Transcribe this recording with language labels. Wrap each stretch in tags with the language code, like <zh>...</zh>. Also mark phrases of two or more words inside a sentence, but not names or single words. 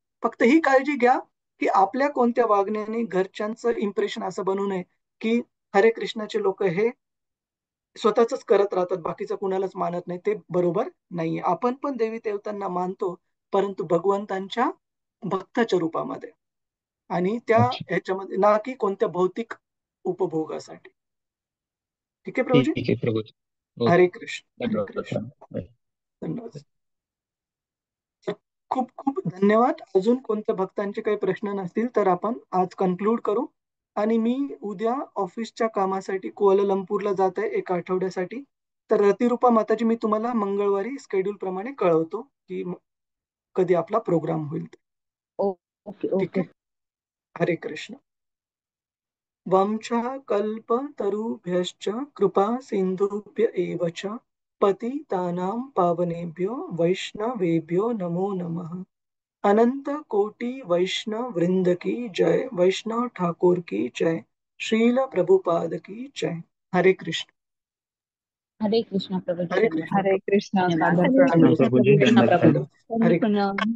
<mr>फक्त ही काळजी घ्या की आपल्या कोणत्या वागण्याने घरच्यांचं इम्प्रेशन असं बनू नये की हरे कृष्णाचे लोक हे स्वतःच करत राहतात, बाकीचं कुणालाच मानत नाही. ते बरोबर नाहीये. आपण पण देवी देवतांना मानतो, परंतु भगवंतांच्या भक्ताच्या रूपामध्ये आणि त्या अच्छा. ह्याच्यामध्ये, ना की कोणत्या भौतिक उपभोगासाठी. ठीक आहे प्रभूजी. ठीक आहे प्रभूजी. हो, हरे कृष्ण, हरे धन्यवाद कृष्ण. प्रभू. धन्यवाद. तर खूप खूप धन्यवाद. अजून कोणत्या भक्तांचे काही प्रश्न नसतील तर आपण आज कन्क्लूड करू. आणि मी उद्या ऑफिसच्या कामासाठी कुआलालंपूरला जात आहे एका आठवड्यासाठी. तर रतिरूपा माताजी, मी तुम्हाला मंगळवारी शेड्यूल प्रमाणे कळवतो की कधी आपला प्रोग्राम होईल. ओके ठीक ओके. आहे. हरे कृष्ण.</mr> <sa>वंशः कल्पतरुभ्यश्च कृपा सिन्धुभ्य एव च पतितानां पावनेभ्यो वैष्णवेभ्यो नमो नमः.</sa> <hi>अनंत कोटि वैष्णव वृंद की जय. वैष्णव ठाकुर की जय. श्रील प्रभुपाद की जय. हरे कृष्ण.</hi> <mr>हरे कृष्ण प्रभूजी. हरे धन्यवाद. कृष्ण. हरे कृष्ण. धन्यवाद. सादर हरे प्रणाम. कृष्ण धन्यवाद. प्रभूजी, कृष्ण. धन्यवाद. धन्यवाद. हरे कृष्ण. प्रणाम.</mr>